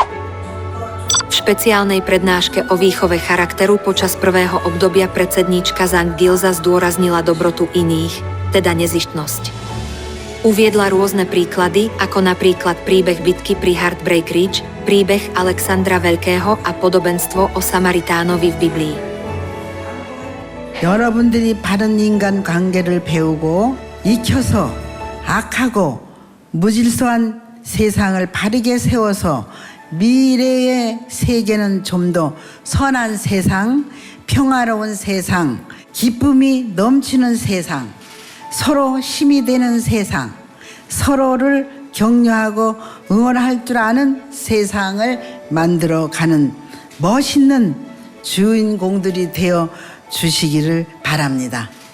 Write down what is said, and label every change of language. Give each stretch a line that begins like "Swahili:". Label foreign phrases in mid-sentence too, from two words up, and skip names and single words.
Slovak: V špeciálnej prednáške o výchove charakteru počas prvého obdobia predsedníčka Zhang Gilza zdôraznila dobrotu iných, teda nezištnosť. Uviedla rôzne príklady, ako napríklad príbeh bitky pri Heartbreak Ridge, príbeh Alexandra Veľkého a podobenstvo o Samaritánovi v Biblii.
Korean: 여러분들이 바른 인간 관계를 배우고 익혀서 악하고 무질서한 세상을 바르게 세워서 미래의 세계는 좀 더 선한 세상, 평화로운 세상, 기쁨이 넘치는 세상, 서로 힘이 되는 세상, 서로를 격려하고 응원할 줄 아는 세상을 만들어가는 멋있는 주인공들이 되어 주시기를 바랍니다.